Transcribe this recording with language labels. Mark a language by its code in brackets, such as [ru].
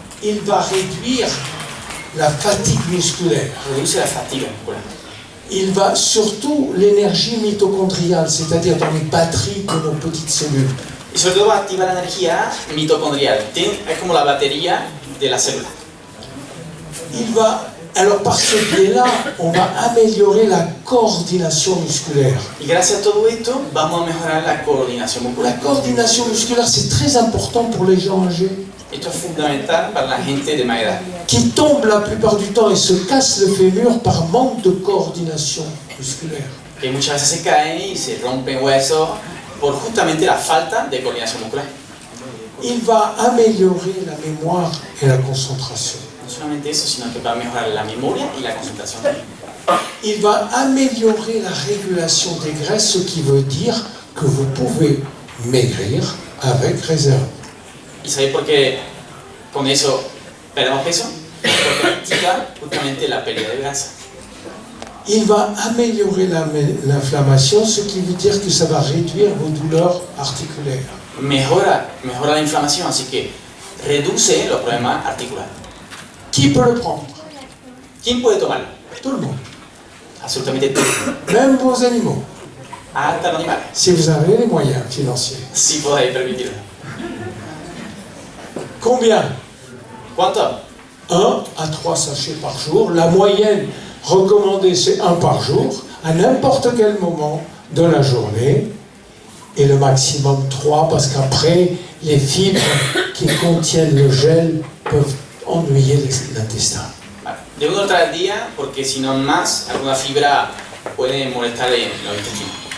[fr] Il va réduire la fatigue musculaire. [es] Reduce la fatiga muscular. [fr] Il va surtout l'énergie mitochondriale, c'est-à-dire dans les batteries de nos petites cellules. [es] Y sobre todo va a activar la energía mitocondrial. Es como la batería de la célula. [fr] Alors par ce biais-là, on va améliorer la coordination musculaire. [es] Y gracias a todo esto vamos a mejorar la coordinación [fr] La [es] muscular. [fr] coordination musculaire, c'est très important pour les gens âgés, [es] Esto es fundamental para la gente de más edad, [fr] qui tombent la plupart du temps et se cassent le fémur par manque de coordination musculaire. [es] que muchas veces se caen y se rompen huesos por justamente la falta de coordinación muscular. [fr] Il va améliorer la mémoire et la concentration. [es] No solamente eso, sino que va a mejorar la memoria y la concentración. [fr] Il va améliorer la régulation des graisses, ce qui veut dire que vous pouvez maigrir avec réserve. [es] ¿Y sabéis por qué con eso perdemos peso? Porque activa justamente la pérdida de grasa. [fr] Il va améliorer l'inflammation, ce qui veut dire que ça va réduire vos douleurs articulaires. [es] Mejora la inflamación, así que reduce los problemas articulares. [fr] Qui peut le prendre? [es] ¿Quién puede tomarlo? [fr] Tout le monde. [es] Absolutamente todo. [fr] Même vos animaux, [es] Hasta los animales, [fr] si vous avez les moyens financiers. [es] si podéis permitirlo. [fr] Combien? [es] ¿Cuánto? [fr] 1 à 3 sachets par jour. La moyenne recommandée, c'est 1 par jour, à n'importe quel moment de la journée. Et le maximum 3, parce qu'après, les fibres qui contiennent le gel peuvent ennuyer l'intestin. [es] Vale. De 1 litro al día, porque si no más, alguna fibra puede molestar en los intestinos.